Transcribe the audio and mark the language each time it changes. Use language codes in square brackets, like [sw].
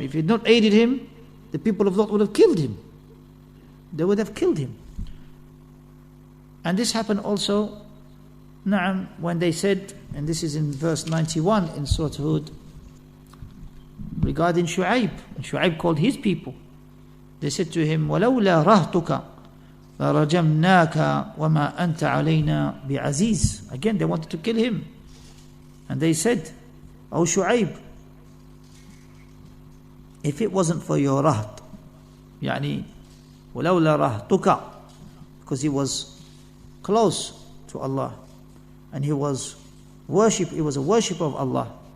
[en] If he had not aided him, the people of Lot would have killed him. They would have killed him. And this happened also, when they said, and this is in verse 91 in Surah Hud, regarding Shu'aib. And Shu'aib called his people. [ar] They said to him, وَلَوْلَا رَهْتُكَ لَرَجَمْنَاكَ وَمَا أَنْتَ عَلَيْنَا بِعَزِيزٍ. [en] Again, they wanted to kill him. And they said, O Shu'aib, if it wasn't for your raht, [ar] يعني وَلَوْلَا رَهْتُكَ, [en] because he was close to Allah and he was a worshipper of Allah.